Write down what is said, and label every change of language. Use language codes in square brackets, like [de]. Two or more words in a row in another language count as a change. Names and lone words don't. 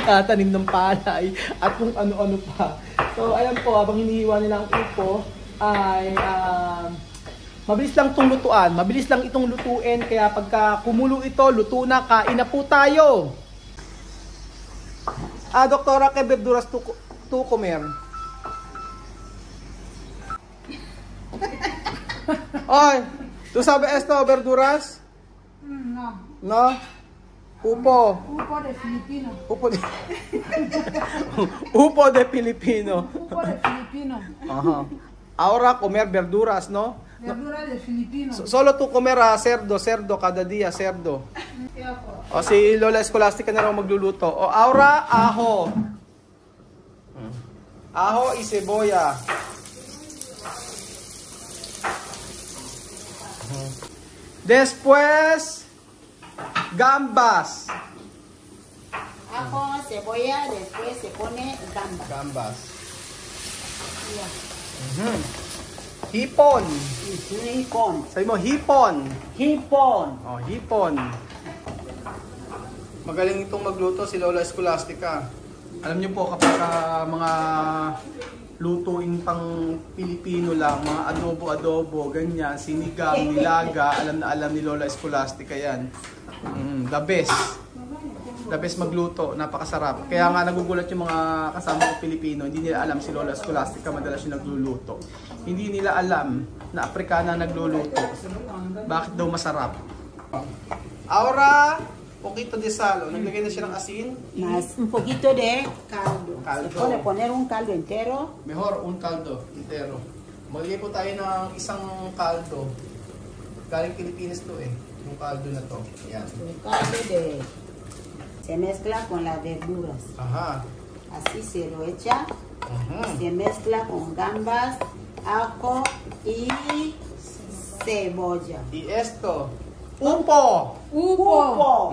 [tl] tanim ng palay, at kung ano-ano pa. So, ayan po, habang hinihiwa nila ang upo, ay mabilis lang itong lutuan. Mabilis lang itong lutuin, kaya pagka kumulo ito, luto na, kain na po tayo. Doktora, [es] ¿qué verduras tú comer? Ay, ¿tú sabes esto, verduras? No. No? Upo. Upo de Filipino. Upo de... Upo de Filipino. Upo de Filipino. Ajá. Ahora comer verduras, ¿no? Verdura de Filipino. Solo tú comer cerdo cada día, cerdo. [tl] O si Lola Escolástica na raw magluluto. [es] O ahora, ajo. Ajo y cebolla. Después, gambas. Ajo, cebolla, después se pone gamba. Gambas. [tl] Hipon. Hipon. Sabi mo, hipon. Hipon. Oh, hipon. Magaling itong magluto si Lola Escolástica. Alam niyo po kapag mga lutuin pang Pilipino lang, mga adobo-adobo, ganyan, sinigang, nilaga, alam na alam ni Lola Escolástica yan. [en] The best. The best [tl] magluto, napakasarap. Kaya nga nagugulat yung mga kasama ko Pilipino, hindi nila alam si Lola Escolástica madalas yung nagluluto. Hindi nila alam na Aprikana nagluluto. Bakit daw masarap? [es] Ahora, poquito de sal. [tl] Naglagay na siya ng asin. [es] Más un poquito de caldo. Caldo. Se puede poner un caldo entero. Mejor un caldo entero. [tl] Maglagay po tayo ng isang caldo. Galing Pilipinas to eh. Yung caldo na to. Ayan. [es] Un caldo de... Se mezcla con las verduras. Aha. Así se lo echa. Aha. Se mezcla con gambas, ajo y cebolla. Y esto. Upo. Upo.